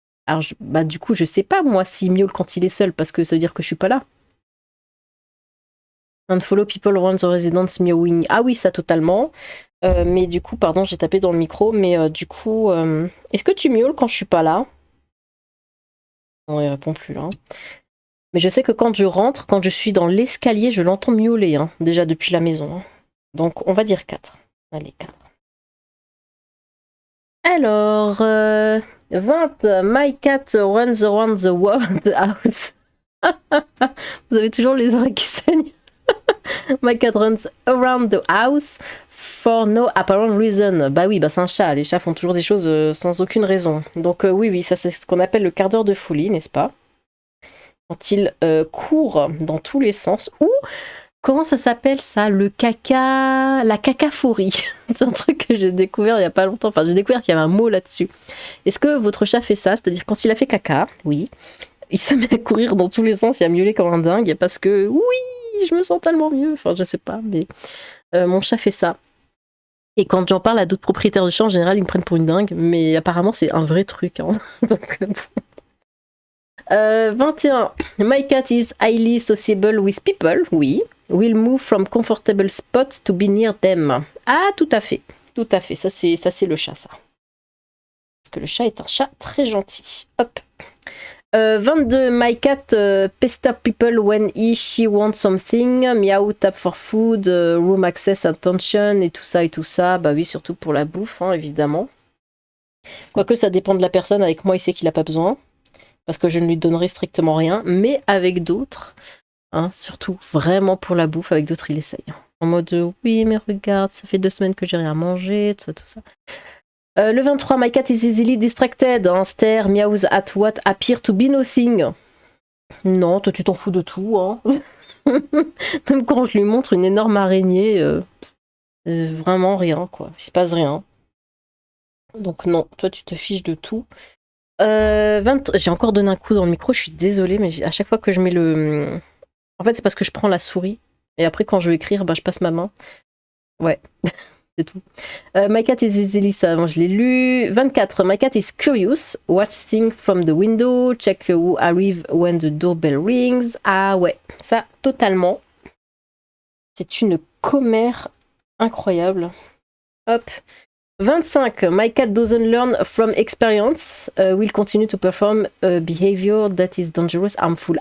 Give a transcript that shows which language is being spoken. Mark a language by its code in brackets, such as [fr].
[fr] Alors, du coup, je sais pas, moi, s'il miaule quand il est seul, parce que ça veut dire que je suis pas là. [en] Unfollow people around the residence meowing. [fr] Ah oui, ça totalement. Mais du coup, pardon, j'ai tapé dans le micro, mais du coup, est-ce que tu miaules quand je suis pas là? Non, il répond plus là. Mais je sais que quand je rentre, quand je suis dans l'escalier, je l'entends miauler, hein, déjà depuis la maison. Hein. Donc on va dire 4. Allez, 4. Alors, 20. [en] My cat runs around the world house. [fr] Vous avez toujours les oreilles qui saignent. [en] My cat runs around the house for no apparent reason. [fr] Bah oui, bah c'est un chat. Les chats font toujours des choses sans aucune raison. Donc oui, ça c'est ce qu'on appelle le quart d'heure de folie, n'est-ce pas? Quand il court dans tous les sens. Ou, comment ça s'appelle ça? Le caca... La cacaphorie. C'est un truc que j'ai découvert il y a pas longtemps. Enfin, j'ai découvert qu'il y avait un mot là-dessus. Est-ce que votre chat fait ça? C'est-à-dire quand il a fait caca, oui, il se met à courir dans tous les sens et à miauler comme un dingue parce que, oui, je me sens tellement mieux. Enfin, je sais pas, mais mon chat fait ça. Et quand j'en parle à d'autres propriétaires de chats, en général, ils me prennent pour une dingue. Mais apparemment, c'est un vrai truc. Hein. Donc, 21. [en] My cat is highly sociable with people. Oui. Will move from comfortable spot to be near them. [fr] Ah, tout à fait. Tout à fait. Ça, c'est le chat, ça. Parce que le chat est un chat très gentil. Hop. 22. [en] My cat pester people when she wants something. Meow, tap for food, room access, attention, [fr] et tout ça, et tout ça. Bah oui, surtout pour la bouffe, hein, évidemment. Quoique ça dépend de la personne. Avec moi, il sait qu'il n'a pas besoin. Parce que je ne lui donnerai strictement rien. Mais avec d'autres, hein, surtout vraiment pour la bouffe, avec d'autres, il essaye. En mode, oui, mais regarde, ça fait 2 semaines que j'ai rien mangé, tout ça, tout ça. [en] Le 23, my cat is easily distracted. Hein, stare, meows at what appear to be nothing. [fr] Non, toi tu t'en fous de tout. Hein. Même quand je lui montre une énorme araignée, vraiment rien, quoi. Il se passe rien. Donc non, toi tu te fiches de tout. 20... J'ai encore donné un coup dans le micro, je suis désolée, mais à chaque fois que je mets le... En fait, c'est parce que je prends la souris, et après quand je veux écrire, bah, je passe ma main. Ouais. C'est tout. [en] My cat is easily, [fr] ça, avant je l'ai lu. 24. [en] My cat is curious. Watch things from the window. Check who arrive when the doorbell rings. [fr] Ah ouais, ça, totalement. C'est une commère incroyable. Hop. 25. [en] My cat doesn't learn from experience. Will continue to perform a behavior that is dangerous, harmful.